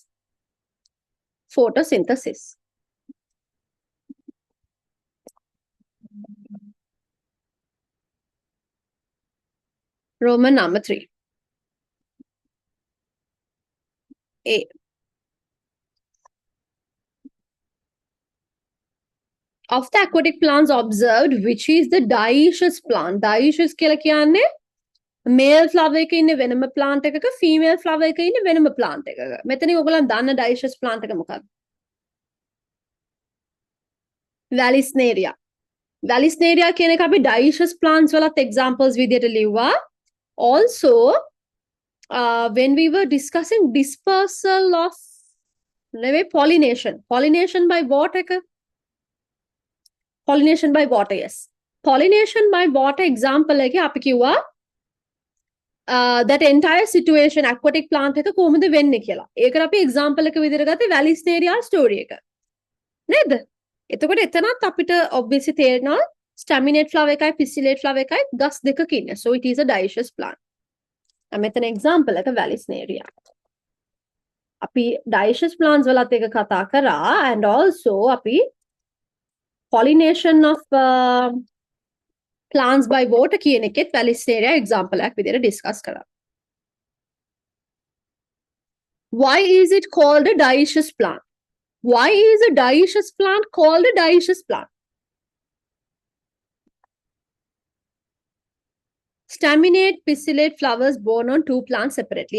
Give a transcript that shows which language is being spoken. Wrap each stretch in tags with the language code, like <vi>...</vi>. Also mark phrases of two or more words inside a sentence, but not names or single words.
<en>Photosynthesis. Roman number 3. A. Of the aquatic plants observed, which is the dioecious plant?</en> <si>Dioecious කියලා කියන්නේ</si> <en>male flower</en> <si>එකක ඉන්න වෙනම plant එකක,</si> <en>female flower</en> <si>එකක ඉන්න වෙනම plant එකක. මෙතන ඔයගොල්ලන් දන්න</si> <en>dioecious plant</en> <si>එක මොකක්ද? Vallisneria. Vallisneria කියන එක අපි</si> <en>dioecious plants</en> <si>වලත් examples විදියට ලිව්වා.</si> <en>Also, when we were discussing dispersal of pollination by water, yes. Pollination by water example</en> <si>එක අපි කිව්වා</si> <en>that entire situation aquatic plant</en> <si>එක කොහොමද වෙන්නේ කියලා. ඒකට අපි example එක විදිහට ගත්තේ Vallisneria story එක. නේද? එතකොට එතනත් අපිට obviously තේරෙනවා</si> <en>staminate flower</en> <si>එකයි</si> <en>pistillate flower</en> <si>එකයි ගස් දෙකක ඉන්නේ.</si> <en>So it is a dioecious plant.</en> <si>මෙතන example එක Vallisneria. අපි</si> <en>dioecious plants</en> <si>වලත් එක කතා කරා</si> <en>and also</en> <si>අපි</si> <en>pollination of plants by water</en> <si>කියන එකෙත් Vallisneria example එකක් විදිහට discuss කරා.</si> <en>Why is it called a dioecious plant? Why is a dioecious plant called a dioecious plant? Staminate, pistillate flowers borne on two plants separately.</en>